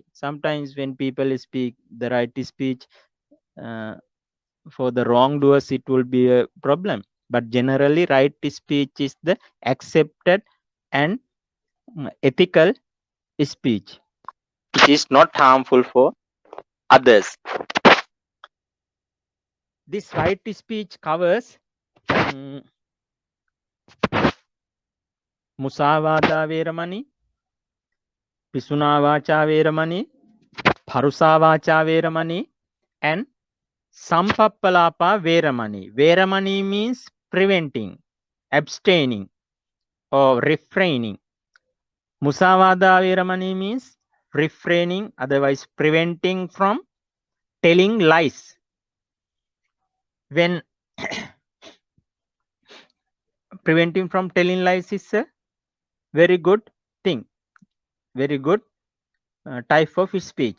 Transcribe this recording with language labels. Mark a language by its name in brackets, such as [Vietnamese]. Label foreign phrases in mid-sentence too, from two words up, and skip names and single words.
[English] Sometimes when people speak the right speech, for the wrongdoers it will be a problem. But generally right speech is the accepted and ethical speech. It is not harmful for others. This right speech covers [Pali] musavada veramani, pisuna vacha veramani, parusa vacha veramani, and sampappalapa veramani. [English] Veramani means preventing, abstaining, or refraining. [Pali] Musavada veramani [English] means refraining, otherwise preventing from telling lies. When preventing from telling lies is a very good thing, very good type of speech.